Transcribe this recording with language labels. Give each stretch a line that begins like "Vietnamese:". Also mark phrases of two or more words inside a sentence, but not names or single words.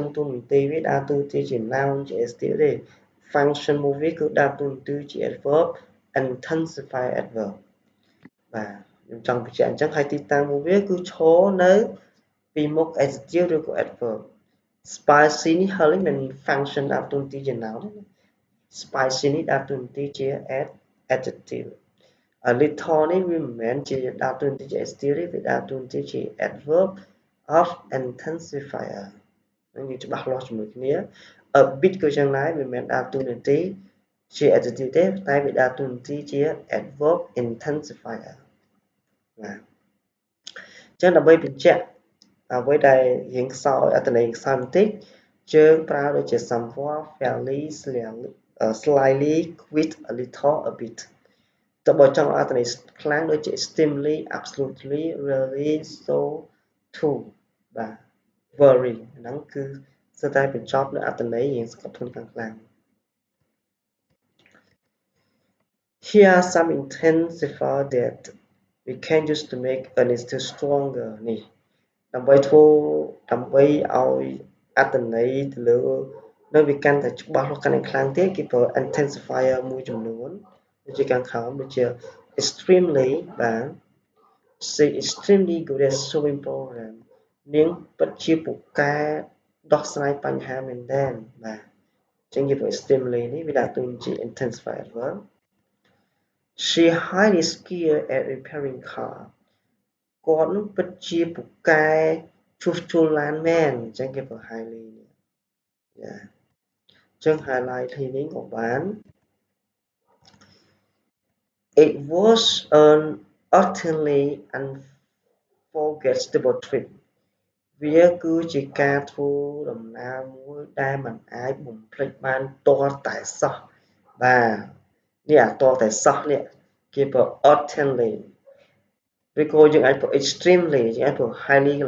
Khmer: ទូនាទីវាដើរតួនាទីជា noun ជា adjective ទេ function មួយវាគឺដើរតួនាទីជា
English: adverb intensify adverb
Khmer: បាទខ្ញុំចង់បញ្ជាក់អញ្ចឹងហើយទីតាំងមួយវាគឺឈរនៅពីមុ ខ adjective ឬក៏
English: adverb spicy
Khmer: នេះហើយមិន function ដើរតួនាទីជា noun ទេ spicy នេះដើរតួនាទីជា
English: adjective a little
Khmer: នេះវាមិនមែនជា ដើរតួនាទីជា adjective ទេវាដើរតួនាទីជា
English: adverb of intensifier
Khmer: នឹងវាច្បាស់លាស់ជាមួយគ្នា
English: a bit
Khmer: ក៏យ៉ាង ដែរវាមិនមែនដើរតួនាទីជា adjective ទេតែវាដើរតួនាទីជា
English: adverb intensifier
Khmer: បាទអញ្ចឹងដើម្បីបញ្ជាក់អ្វីដែលរៀងខ្សោយអត្ថន័យខ្សោយបន្តិចយើងប្រើដូចជា
English: somewhat fairly slightly quite a little a bit
Khmer: តើបើចង់អត្ថន័យខ្លាំងដូចជា
English: extremely absolutely really so too
Khmer: បាទ very ហ្នឹងគឺស្ទើរតែបញ្ចប់នៅអត្ថន័យរៀងស្កប់ធន់ខ្លាំង
English: Here are some intensifier that we can use to make an adjective stronger
Khmer: នេះដើម្បីឲ្យអត្ថន័យទៅលើនៅវាកាន់តែ ច្បាស់លាស់កាន់តែខ្លាំងទៀតគេប្រើ intensifier មួយចំនួនដូចជាខាងក្រោមដូចជា extremely បាទ
English: say extremely good at solving problem
Khmer: នាងពិតជាពូកែដោះស្រាយបញ្ហាមែនទែនបាទអញ្ចឹងគេប្រើ extremely នេះវាដាក់ទៅជា
English: intensifier verb she highly skilled at repairing car
Khmer: គាត់នឹងពិតជាពូកែជួសជុលឡានមែនអញ្ចឹងគេប្រើ highly នេះយ៉ាអញ្ចឹង highlight នេះក៏បាន
English: it was an utterly unforgettable trip
Khmer: វាគឺជាការធ្វើដំណើរមួយដែលមិនអាចបំភ្លេចបានទាល់តែសោះ បាទនេះទាល់តែសោះនេះគេប្រើ utterly ឬក៏យើងអាចប្រើ extremely យើងអាចប្រើ highly កន្លែ